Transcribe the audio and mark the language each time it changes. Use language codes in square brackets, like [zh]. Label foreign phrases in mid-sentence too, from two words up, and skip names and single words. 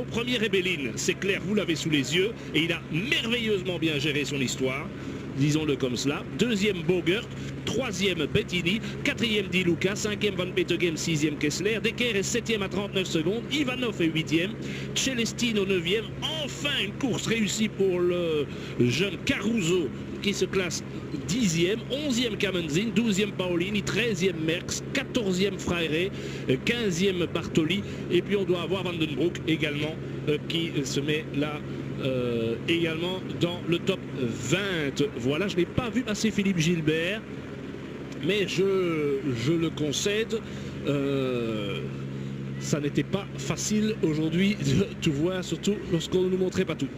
[fr] Premier Rebellin, c'est clair, vous l'avez sous les yeux et il a merveilleusement bien géré son histoire, disons-le comme cela. Deuxième Bogert, troisième Bettini, quatrième Di Luca, cinquième Van Petegem, sixième Kessler, Decker est septième à 39 secondes, Ivanov est huitième, Celestino neuvième. Enfin une course réussie pour le jeune Caruso qui se classe 10e, 11e Kamenzin, 12e Paolini, 13e Merckx, 14e Freire, 15e Bartoli, et puis on doit avoir Vandenbroek également qui se met là également dans le top 20. Voilà, je n'ai pas vu passer Philippe Gilbert, mais je le concède. Ça n'était pas facile aujourd'hui de tout voir, surtout lorsqu'on ne nous montrait pas tout.